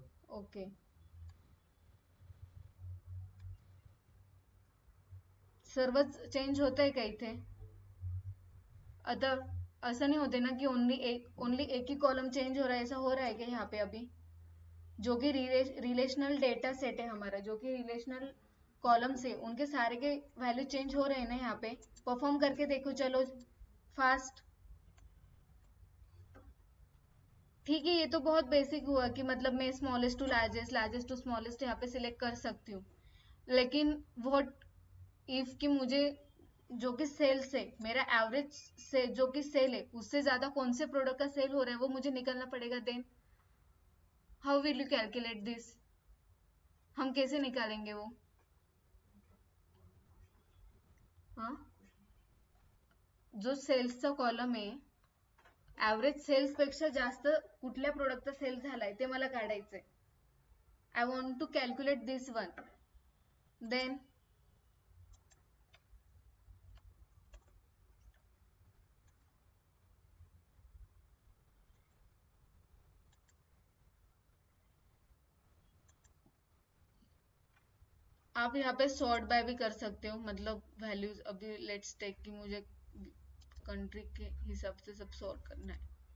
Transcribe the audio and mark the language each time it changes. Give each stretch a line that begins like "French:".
Marathi: Okay, सर्वच change होत आहे का इथे? आता असं
Hindi: नहीं होते ना कि ओनली एक ही कॉलम चेंज हो रहा है, ऐसा हो रहा है क्या यहाँ पे अभी? जो कि रिलेशनल डेटा सेट है हमारा, जो कि रिलेशनल कॉलम से उनके सारे के वैल्यू चेंज हो रहे हैं ना यहाँ पे? परफॉर्म करके देखो, चलो फास्ट। ठीक है, ये तो बहुत बेसिक हुआ कि मतलब मैं smallest to largest, largest to smallest यहाँ पे सिलेक्ट कर सकती हूँ, लेकिन व्हाट इफ कि मुझे जो कि सेल से मेरा एवरेज से जो कि सेल है उससे ज्यादा कौन से प्रोडक्ट का सेल हो रहा है वो मुझे निकलना पड़ेगा।
English: Then how will you calculate this?
Hindi: हम कैसे निकालेंगे वो?
Marathi: हाँ, जो सेल्सचा कॉलम आहे, ॲव्हरेज सेल्स पेक्षा जास्त कुठल्या प्रोडक्टचा सेल झालाय ते मला काढायचंय.
English: I want to calculate this one.
Hindi: Then आप यहाँ पे सॉर्ट बाय भी कर सकते हो, मतलब वैल्यूज अभी लेट्स टेक कि मुझे कंट्री के हिसाब से सब सॉर्ट करना है.